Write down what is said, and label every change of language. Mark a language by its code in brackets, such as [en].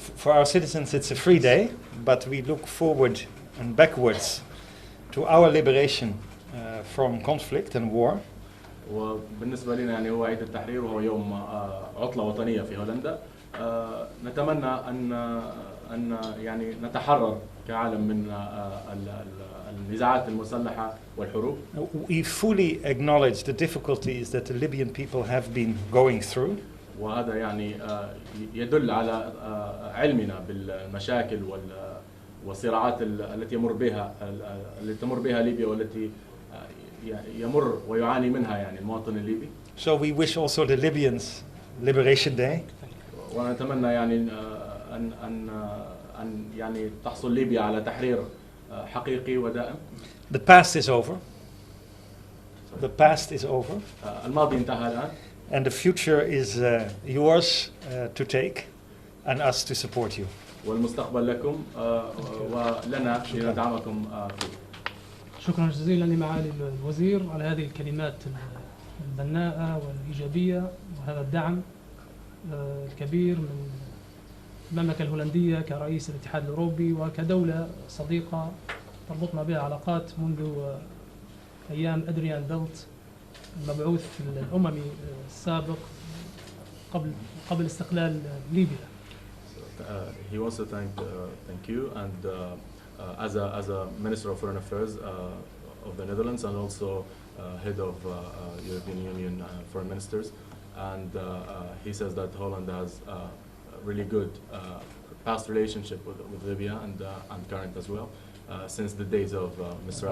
[en] For our citizens it's a free day, but we look forward and backwards to our liberation from conflict and war. [ar] وبالنسبة لنا يعني هو عيد التحرير وهو يوم عطلة وطنية في هولندا. نتمنى أن يعني نتحرر كعالم من النزاعات المسلحة والحروب. [en] We fully acknowledge the difficulties that the Libyan people have been going through. [ar] وهذا يعني يدل على علمنا بالمشاكل والصراعات التي تمر بها ليبيا والتي يمر ويعاني منها يعني المواطن الليبي. [en] So we wish also the Libyans Liberation Day. [ar] ونتمنى يعني أن يعني تحصل ليبيا على تحرير حقيقي ودائم. [en] The past is over. The past is over. [ar] الماضي انتهى الآن. [en] And the future is yours to take and us to support you. [ar] والمستقبل لكم ولنا لندعمكم فيه. شكرا جزيلا لمعالي الوزير على هذه الكلمات البناءة والإيجابية وهذا الدعم الكبير من المملكة الهولندية كرئيس الاتحاد الأوروبي وكدولة صديقة تربطنا بها علاقات منذ أيام أدريان بيلت المبعوث الأممي السابق قبل استقلال ليبيا. [en] He also thank you and as a Minister of Foreign Affairs of the Netherlands and also head of European Union Foreign Ministers, and he says that Holland has a really good past relationship with Libya and current as well since the days of Mr.